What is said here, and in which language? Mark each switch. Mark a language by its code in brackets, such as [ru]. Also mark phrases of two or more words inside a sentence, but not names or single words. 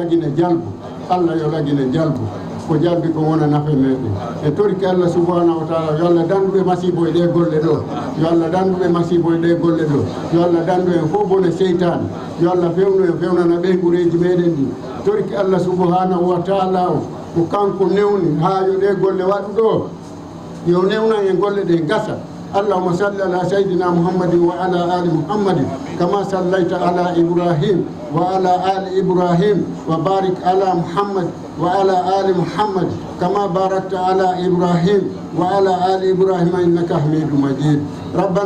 [ff] lagine jalbu Allah yo lagine jalbu ko jalbi ko wona nafe meɗen e toriki Allah [ar] سبحانه وتعالى [ff] yo Allah danduɓe masibo e ɗe golle ɗo yo Allah danduɓe masibo e ɗe golle ɗo yo Allah dandu en fof bone seytane yo Allah fewnu en fewnana ɓe gureji meɗen ɗi toriki Allah [ar] سبحانه وتعالى [ff] o ko kanko newni ha yo ɗe golle waɗu ɗo yo newnan en golle ɗe gasa [ar] اللهم صل على سيدنا محمد وعلى آل محمد كما صليت على إبراهيم وعلى آل إبراهيم وبارك على محمد وعلى آل محمد كما باركت على إبراهيم وعلى آل إبراهيم إنك حميد مجيد ربنا